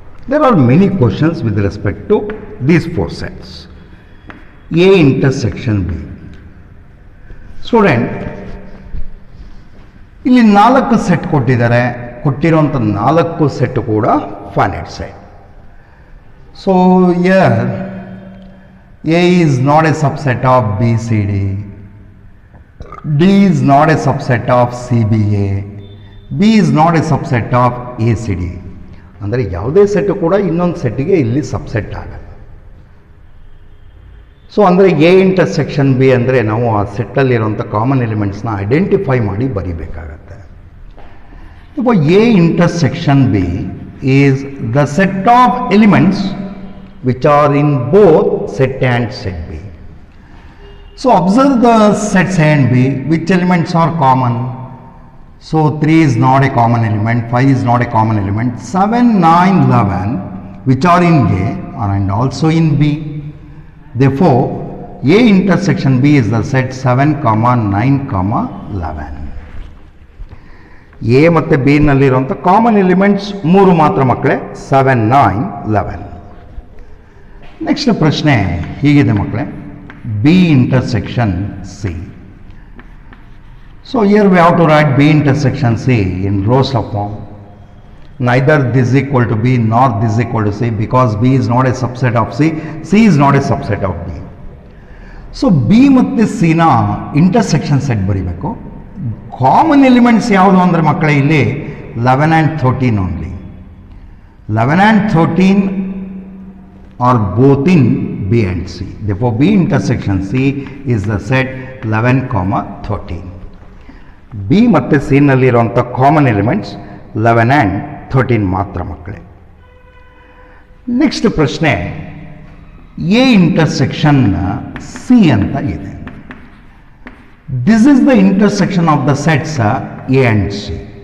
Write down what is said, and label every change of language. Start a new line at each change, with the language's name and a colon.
English: There are many questions with respect to these 4 sets. A intersection B.
Kannada: Student, ಇಲ್ಲಿ 4 set ಕೊಟ್ಟಿದ್ದಾರೆ. ಕೊಟ್ಟಿರುವಂಥ 4 set ಕೂಡ finite set.
English: So here A is not a subset of BCD. D is not a subset of CBA. B is not a subset of ACD.
Kannada: ಅಂದರೆ ಯಾವುದೇ set ಕೂಡ ಇನ್ನೊಂದು ಸೆಟ್ಟಿಗೆ ಇಲ್ಲಿ subset ಆಗಲ್ಲ. ಸೊ ಅಂದರೆ ಎ ಇಂಟರ್ಸೆಕ್ಷನ್ ಬಿ ಅಂದರೆ ನಾವು ಆ ಸೆಟ್ಟಲ್ಲಿರುವಂಥ ಕಾಮನ್ ಎಲಿಮೆಂಟ್ಸ್ನ ಐಡೆಂಟಿಫೈ ಮಾಡಿ ಬರೀಬೇಕಾಗತ್ತೆ.
English: இப்போ A intersection B is the set of elements which are in both set A and set B. So observe the sets A and B, which elements are common. So 3 is not a common element, 5 is not a common element, 7 9 11 which are in A are and also in B. Therefore A intersection B is the set 7 9 11.
Kannada: A ಮತ್ತೆ B ನಲ್ಲಿರುವಂಥ common elements 3 ಮಾತ್ರ ಮಕ್ಕಳೇ, 7 9 11. Next ಪ್ರಶ್ನೆ ಹೀಗಿದೆ ಮಕ್ಕಳೇ, B intersection C.
English: So here we have to write B intersection C in roster of form. Neither this equal to B not this equal to C, because B is not a subset of C, C is not a subset of B.
Kannada: So B ಮತ್ತು ಸಿನ intersection set ಬರೀಬೇಕು. Common elements ಯಾವುದು ಅಂದರೆ ಮಕ್ಕಳೇ ಇಲ್ಲಿ 11 and 13 only.
English: 11 and 13 are both in B and C. Therefore, B intersection C is the set 11, 13.
Kannada: B ಮತ್ತು C ನಲ್ಲಿರುವಂಥ common elements 11 and 13 ಮಾತ್ರ ಮಕ್ಕಳೇ. ನೆಕ್ಸ್ಟ್ ಪ್ರಶ್ನೆ, ಎ ಇಂಟರ್ಸೆಕ್ಷನ್ ಸಿ ಅಂತ ಇದೆ.
English: This is the intersection of the sets A and C.